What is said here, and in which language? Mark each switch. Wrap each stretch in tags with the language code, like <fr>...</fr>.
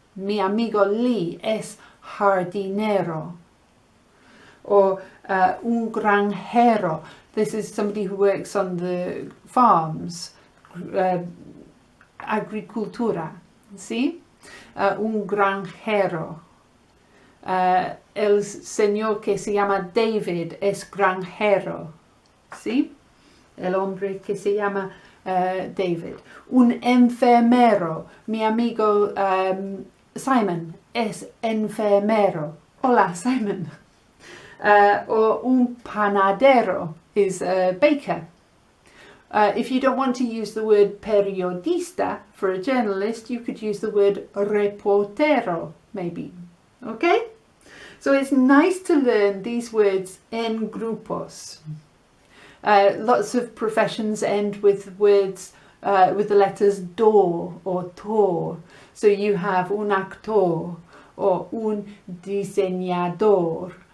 <es>Mi amigo Lee es jardinero.</es> <en>Or</en> <es>un granjero.</es> <en>This is somebody who works on the farms, agricultura. See?</en> <es>Un granjero. El señor que se llama David es granjero.</es> <en>See?</en> <es>El hombre que se llama David. Un enfermero. Mi amigo Simon es enfermero. Hola,</es> <en>Simon. Or</en> <es>un panadero</es> <en>is a baker. If you don't want to use the word periodista for a journalist, you could use the word reportero, maybe. Okay? So it's nice to learn these words</en> <es>en grupos.</es> <en>Lots of professions end with words with the letters do or to. So you have</en> <es>un actor</es> <en>or</en> <es>un diseñador.</es>